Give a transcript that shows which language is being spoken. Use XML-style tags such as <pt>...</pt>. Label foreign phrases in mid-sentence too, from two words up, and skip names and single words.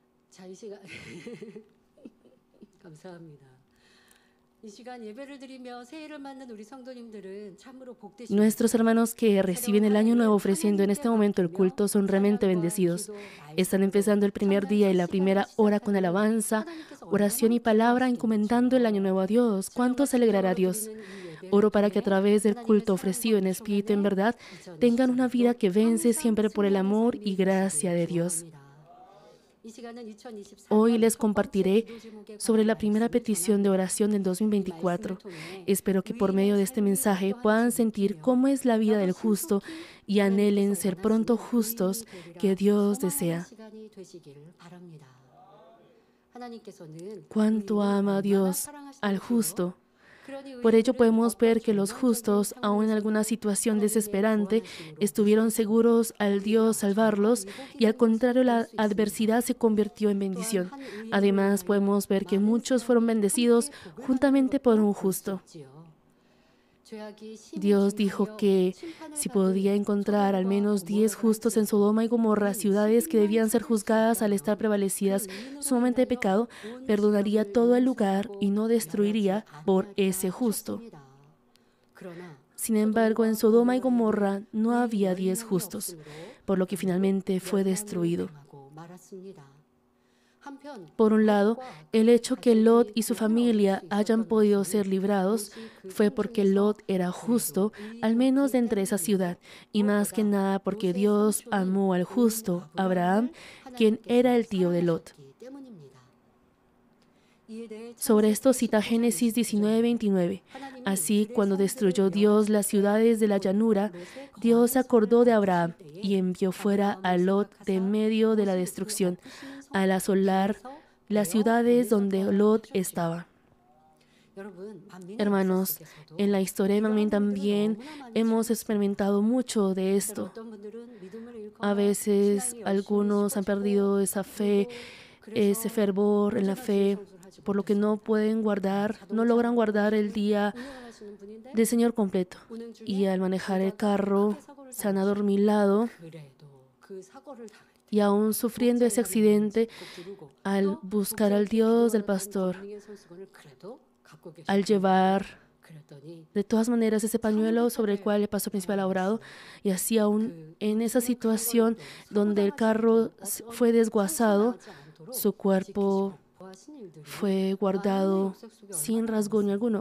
<ko>자, 이 시간 감사합니다. 이 시간 예배를 드리며 새해를 맞는 우리 성도님들은 참으로 복되신</ko> <es>Nuestros hermanos que reciben el</es> <ko>새로운</ko> <es>año</es> <ko>한</ko> <es>nuevo</es> <ko>해를</ko> <es>ofreciendo en</es> <ko>하나님께</ko> <es>este momento el</es> <ko>바꾸며</ko> <es>culto son realmente</es> <ko>찬양과</ko> <es>bendecidos.</es> <ko>기도,</ko> <es>Están</es> <ko>말씀으로</ko> <es>empezando el primer día y la</es> <ko>참전서</ko> <es>primera</es> <ko>시간을</ko> <es>hora con</es> <ko>시작하니</ko> <es>alabanza,</es> <ko>하나님께서</ko> <es>oración</es> <ko>얼마나</ko> <es>y palabra encomendando el año</es> <ko>기뻐하시겠는지요.</ko> <es>nuevo a Dios. ¿Cuánto</es> <ko>찬양과</ko> <es>se alegrará</es> <ko>진정으로</ko> <es>Dios?</es> <ko>드리는 이 예배를</ko> <es>Oro para que a</es> <ko>통해</ko> <es>través del</es> <ko>하나님의</ko> <es>culto</es> <ko>사랑과</ko> <es>ofrecido en espíritu y en</es> <ko>평안에</ko> <es>verdad tengan una vida</es> <ko>2024년도</ko> <es>que vence</es> <ko>항상</ko> <es>siempre por el</es> <ko>승리하는</ko> <es>amor y</es> <ko>삶이</ko> <es>gracia</es> <ko>되시길</ko> <es>de Dios.</es> <ko>소원합니다. 이 시간은</ko> <es>Hoy</es> <ko>2024년</ko> <es>les</es> <ko>첫 번째</ko> <es>compartiré</es> <ko>기도 제목에</ko> <es>sobre</es> <ko>관한</ko> <es>la primera</es> <ko>말씀을</ko> <es>petición de</es> <ko>전합니다.</ko> <es>oración del</es> <ko>이 말씀을</ko> <es>2024.</es> <ko>통해</ko> <es>Espero que por</es> <ko>의인의</ko> <es>medio de este</es> <ko>삶이</ko> <es>mensaje puedan</es> <ko>어떠한지</ko> <es>sentir</es> <ko>느끼며</ko> <es>cómo es la vida</es> <ko>나도</ko> <es>del justo</es> <ko>신속히</ko> <es>y anhelen</es> <ko>하나님께서</ko> <es>ser pronto</es> <ko>원하시는</ko> <es>justos</es> <ko>의인이 되리라</ko> <es>que Dios</es> <ko>소망하는</ko> <es>desea.</es> <ko>시간이 되시길 바랍니다. 하나님께서는</ko> <es>Cuánto</es> <ko>의인을</ko> <es>ama</es> <ko>얼마나</ko> <es>Dios al</es> <ko>사랑하시는지요.</ko> <es>justo.</es> <ko>그러니</ko> <es>Por ello</es> <ko>의인들은</ko> <es>podemos</es> <ko>어떤</ko> <es>ver que los</es> <ko>절망적인</ko> <es>justos, aun en alguna</es> <ko>상황에서도</ko> <es>situación</es> <ko>하나님의</ko> <es>desesperante,</es> <ko>구원하심으로</ko> <es>estuvieron</es> <ko>무시하지</ko> <es>seguros al</es> <ko>오히려</ko> <es>Dios</es> <ko>정말</ko> <es>salvarlos y al</es> <ko>위복이 되는 것을</ko> <es>contrario</es> <ko>볼</ko> <es>la</es> <ko>수 있습니다.</ko> <es>adversidad se convirtió en</es> <ko>또한</ko> <es>bendición.</es> <ko>한 의인으로</ko> <es>Además</es> <ko>인하여</ko> <es>podemos ver que</es> <ko>많은</ko> <es>muchos fueron</es> <ko>사람이</ko> <es>bendecidos</es> <ko>함께 복을</ko> <es>juntamente</es> <ko>받는</ko> <es>por un</es> <ko>것도 볼 수</ko> <es>justo.</es> <ko>있지요. 죄악이 심히</ko> <es>Dios dijo</es> <ko>증하여</ko> <es>que</es> <ko>심판을</ko> <es>si</es> <ko>받은</ko> <es>podía encontrar al</es> <ko>소돔과</ko> <es>menos 10</es> <ko>고모라를</ko> <es>justos en Sodoma y Gomorra,</es> <ko>할지라도</ko> <es>ciudades que</es> <ko>10만</ko> <es>debían ser</es> <ko>찾을 수</ko> <es>juzgadas al</es> <ko>있다면</ko> <es>estar</es> <ko>그</ko> <es>prevalecidas</es> <ko>의인으로</ko> <es>sumamente de</es> <ko>인하여</ko> <es>pecado,</es> <ko>온</ko> <es>perdonaría</es> <ko>지역을</ko> <es>todo el lugar</es> <ko>용서하고</ko> <es>y no</es> <ko>멸하지</ko> <es>destruiría por ese</es> <ko>아니하리라</ko> <es>justo.</es> <ko>하셨습니다. 그러나</ko> <es>Sin embargo, en Sodoma y Gomorra no</es> <ko>의인</ko> <es>había 10</es> <ko>10명이</ko> <es>justos,</es> <ko>없으므로</ko> <es>por lo que</es> <ko>모두</ko> <es>finalmente fue</es> <ko>멸망을</ko> <es>destruido.</es> <ko>당하고 말았습니다. 한편</ko> <es>Por un lado,</es> <ko>롯과</ko> <es>el</es> <ko>그의</ko> <es>hecho que Lot</es> <ko>가족이</ko> <es>y su</es> <ko>구원을 얻을</ko> <es>familia</es> <ko>수</ko> <es>hayan</es> <ko>있었던</ko> <es>podido</es> <ko>것은</ko> <es>ser librados</es> <ko>롯이 그</ko> <es>fue</es> <ko>성</ko> <es>porque</es> <ko>중에서</ko> <es>Lot era</es> <ko>그래도</ko> <es>justo, al menos</es> <ko>의인이었기</ko> <es>dentro de esa</es> <ko>때문이며</ko> <es>ciudad, y más que</es> <ko>무엇보다</ko> <es>nada porque</es> <ko>롯의</ko> <es>Dios</es> <ko>삼촌인</ko> <es>amó al</es> <ko>의인</ko> <es>justo, Abraham,</es> <ko>아브라함을</ko> <es>quien era</es> <ko>하나님께서</ko> <es>el tío de Lot.</es> <ko>사랑하셨기 때문입니다. 이에 대해</ko> <es>Sobre</es> <ko>창세기</ko> <es>esto cita</es> <ko>19장</ko> <es>Génesis 29.</es> <ko>19:29. 하나님이</ko> <es>Así,</es> <ko>들의</ko> <es>cuando</es> <ko>성읍을</ko> <es>destruyó Dios las ciudades de la llanura,</es> <ko>롯의</ko> <es>Dios se</es> <ko>거하는</ko> <es>acordó de</es> <ko>성을</ko> <es>Abraham</es> <ko>보실 때에</ko> <es>y envió fuera a</es> <ko>아브라함을</ko> <es>Lot de</es> <ko>생각하사</ko> <es>medio de la</es> <ko>롯이 그</ko> <es>destrucción,</es> <ko>아프시는 성</ko> <es>al asolar</es> <ko>중에서</ko> <es>las</es> <ko>내어</ko> <es>ciudades donde</es> <ko>보내셨다</ko> <es>Lot</es> <ko>하셨지요.</ko> <es>estaba.</es> <ko>여러분, 만민의</ko> <es>Hermanos,</es> <ko>역사 속에서도</ko> <es>en la historia de Manmin</es> <ko>이러한 일들은</ko> <es>también</es> <ko>너무나 많이</ko> <es>hemos</es> <ko>지나갔습니다.</ko> <es>experimentado mucho de</es> <ko>때로</ko> <es>esto.</es> <ko>어떤 분들은 믿음을</ko> <es>A</es> <ko>잃거나</ko> <es>veces</es> <ko>신앙이 열심히</ko> <es>algunos han</es> <ko>식어지고</ko> <es>perdido esa fe,</es> <ko>그리고</ko> <es>ese</es> <ko>그래서</ko> <es>fervor en la</es> <ko>온전한</ko> <es>fe,</es> <ko>주일 성수를 하지</ko> <es>por lo que no</es> <ko>못했습니다.</ko> <es>pueden guardar, no</es> <ko>자동차</ko> <es>logran guardar el</es> <ko>운전을</ko> <es>día</es> <ko>운행하시는 분인데</ko> <es>del Señor completo.</es> <ko>운행 중에</ko> <es>Y al manejar el</es> <ko>오다가</ko> <es>carro</es> <ko>크게 사고를</ko> <es>se han</es> <ko>당하시고</ko> <es>adormilado</es> <ko>그래도 그 사고를 당할 때</ko> <es>y aún sufriendo ese accidente, al buscar al Dios del pastor, al llevar de todas maneras ese pañuelo sobre el cual el pastor principal ha orado, y así aún en esa situación donde el carro fue desguazado, su cuerpo fue guardado sin rasguño alguno.</es>